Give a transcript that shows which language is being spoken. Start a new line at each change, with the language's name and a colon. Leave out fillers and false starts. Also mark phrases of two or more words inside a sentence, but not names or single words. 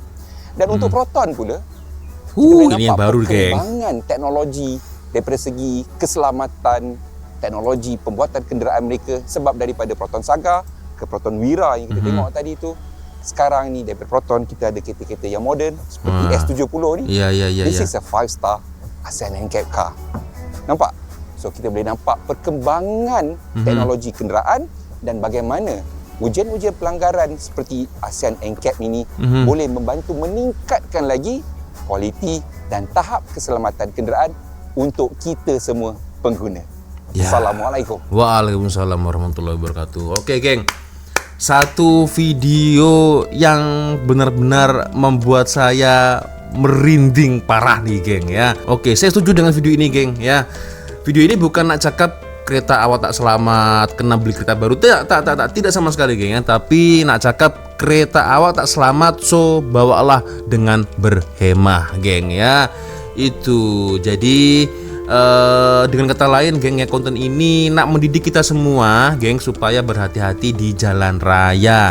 Malay: Dan untuk Proton pula, kita boleh ini yang nampak baru, geng. perkembangan teknologi daripada segi keselamatan, teknologi pembuatan kenderaan mereka, sebab daripada Proton Saga ke Proton Wira yang kita tengok tadi tu, sekarang ni daripada Proton kita ada kereta-kereta yang moden seperti S70 ni. Ya.
English: This is a 5-star ASEAN NCAP car.
Malay: Nampak? So kita boleh nampak perkembangan teknologi kenderaan dan bagaimana ujian-ujian pelanggaran seperti ASEAN NCAP ini boleh membantu meningkatkan lagi kualiti dan tahap keselamatan kenderaan untuk kita semua pengguna. Ya. Assalamualaikum.
Arabic: وعليكم السلام ورحمة الله وبركاته.
Malay: Oke, geng. Satu video yang benar-benar membuat saya merinding parah nih, geng ya. Oke, saya setuju dengan video ini, geng ya. Video ini bukan nak cakap kereta awak tak selamat, kena beli kereta baru. Tidak sama sekali, geng ya. Tapi nak cakap kereta awak tak selamat, so bawalah dengan berhemah, geng ya. Itu. Jadi dengan kata lain, geng ya, konten ini nak mendidik kita semua, geng, supaya berhati-hati di jalan raya.